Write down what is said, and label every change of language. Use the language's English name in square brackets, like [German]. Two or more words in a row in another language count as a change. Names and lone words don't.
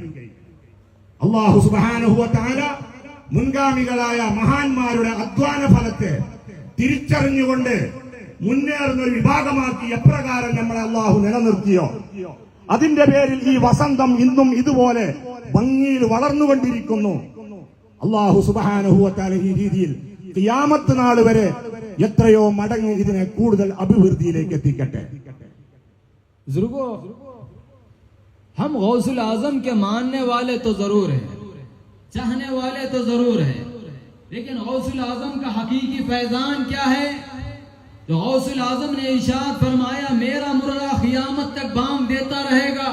[Arabic] الله سبحانه و تعالى [Malayalam] മുൻഗാമികളായ മഹാന്മാരുടെ അധ്വാന ഫലത്തെ തിരിച്ചറിഞ്ഞുകൊണ്ട് മുന്നേറുന്ന ഒരു വിഭാഗമാക്കി എപ്രകാരം നമ്മളെ അല്ലാഹു നിലനിർത്തിയോ അതിന്റെ പേരിൽ ഈ വസന്തം ഇന്നും ഇതുപോലെ ഭംഗിയിൽ വളർന്നുകൊണ്ടിരിക്കുന്നു. [Arabic] الله سبحانه و تعالى [Malayalam] ഈ രീതിയിൽ ഖിയാമത്ത് നാൾ വരെ എത്രയോ മടങ്ങ് ഇതിനെ കൂടുതൽ അഭിവൃദ്ധിയിലേക്ക് എത്തിക്കട്ടെ. [Urdu] بزرگو، ہم غوث الاعظم کے ماننے والے تو ضرور ہیں، چاہنے والے تو ضرور ہیں، لیکن غوث الاعظم کا حقیقی فیضان کیا ہے? تو غوث الاعظم نے ارشاد فرمایا، میرا مرغا قیامت تک بانگ دیتا رہے گا.